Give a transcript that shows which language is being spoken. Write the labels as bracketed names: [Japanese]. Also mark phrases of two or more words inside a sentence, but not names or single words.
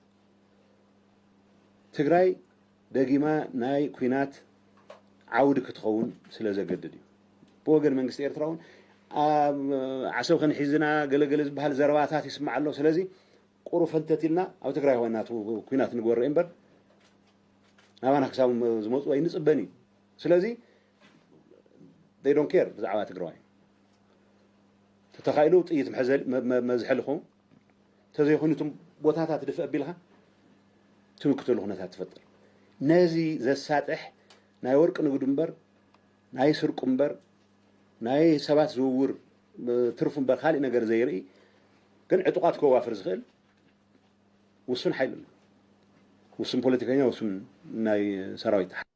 [Tigrinya] ትግራይ ደጊማ ናይ ኩናት ዓውድ ክትኸውን ስለ ዘገድድ እዩ ብወገን መንግስቲ ኤርትራ እውን ዓሰብ ከንሒዝና ገለገለ ዝበሃል ዘረባታት ይስማዕ ኣሎ ስለዚ ቁሩ ፈንተቲልና ኣብ ትግራይ ኮይና ኩናት ንግበርእ እምበር ናባና ክሳብ ዝመፁ ኣይንፅበን እዩ ስለዚ [English] they don't care [Tigrinya] ብዛዕባ ትግራይ ተተኻኢሉ ጥይት መዝሐልኹም ተዘይኮኑትም ቦታታት ድፍእ ኣቢልካ ትምክተሉ ኩነታት ትፈጥር ነዚ ዘሳጥሕ ናይ ወርቂ ንግዱ እምበር ናይ ስርቁ እምበር ናይ ሰባት ዝውውር ትርፉ እምበር ካልእ ነገር ዘይርኢ ግን ዕጡቃት ከዋፍር ዝኽእል ውሱን ሓይሊ ውሱን ፖለቲከኛ ውሱን ናይ ሰራዊት